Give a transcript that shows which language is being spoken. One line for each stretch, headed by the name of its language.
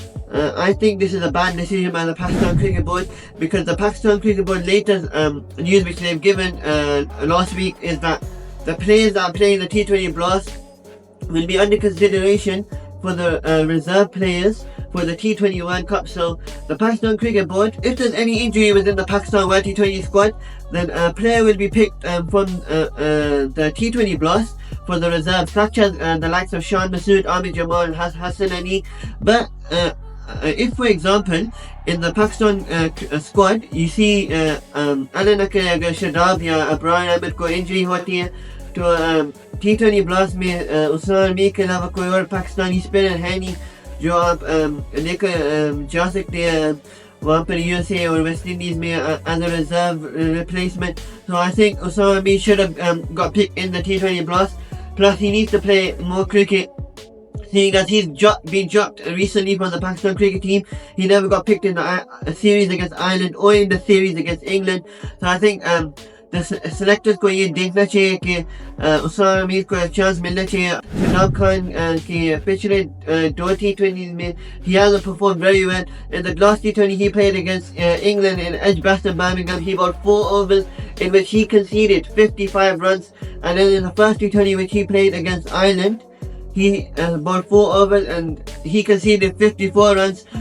English: I think this is a bad decision by the Pakistan Cricket Board, because the Pakistan Cricket Board latest news which they've given last week is that the players that are playing the T20 Blast will be under consideration for the reserve players for the T20 World Cup. So the Pakistan Cricket Board, if there's any injury within the Pakistan World T20 squad, then a player will be picked from the T20 Blast for the reserve, such as the likes of Shan Masood, Amir Jamal, Hassan Ali. But if, for example, in the Pakistan squad, you see Alan
Hindi: अगर शदाब या अब्रार आमिर को injury होती है, तो T20 blast में उस्मान मीर के अलावा कोई और पाकिस्तानी स्पिनर है नहीं जो आप लेकर जा सकते हैं वहाँ पर
English: USA or West Indies
Hindi: में
English: as a reserve replacement. So I think Usama Mir should have got picked in the T20 blast. Plus he needs to play more cricket, seeing as he's been dropped recently from the Pakistan cricket team. He never got picked in the series against Ireland or in the series against England. So I think the selectors
Hindi: को ये देखना चाहिए कि उस्मान मीर को chance मिलना चाहिए. शदाब खान के पिछले दो T20s में
English: he hasn't performed very well. In the last T20 he played against England in Edgbaston, Birmingham, he bowled 4 overs in which he conceded 55 runs, and then in the first T20 which he played against Ireland, he bowled 4 overs and he conceded 54 runs.